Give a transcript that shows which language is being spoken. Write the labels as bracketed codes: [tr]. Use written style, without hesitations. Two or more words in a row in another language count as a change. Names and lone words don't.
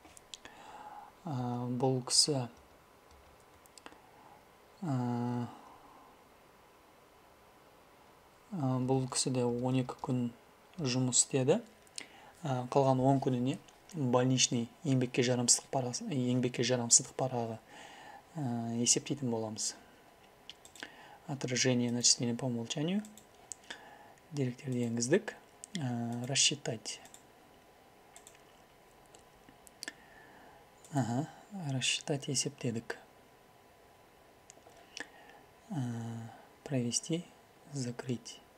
[kk] Бұл кісі де 12 күн жұмыс істеді. Қалған 10 күніне больничный еңбекке жарамсыздық парағы есептейтін боламыз. [ru] Отражение начисления по умолчанию. [kk] Деректерді енгіздік. Рассчитать. Рассчитать есептедік. [ru] Провести, закрыть.